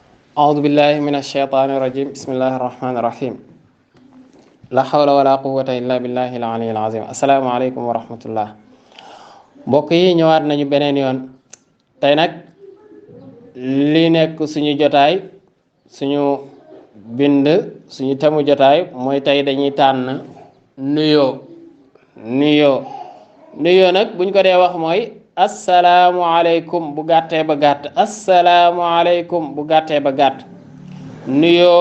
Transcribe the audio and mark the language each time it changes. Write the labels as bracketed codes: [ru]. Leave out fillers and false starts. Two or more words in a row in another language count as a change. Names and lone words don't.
[ar] أعوذ بالله من الشيطان الرجيم بسم الله الرحمن الرحيم لا حول ولا قوة إلا بالله العلي العظيم السلام عليكم ورحمة الله [wo] mbokk yi ñëwaat nañu beneen yoon tey nag li nekk suñu jotaay suñu bind suñu temu jotaay mooy tey dañuy tànn nuyoo nuyoo nag buñ ko dee wax mooy [ar] السلام عليكم [wo] bu gàttee ba gàtt [ar] السلام عليكم [wo] bu gàttee ba gàtt nuyoo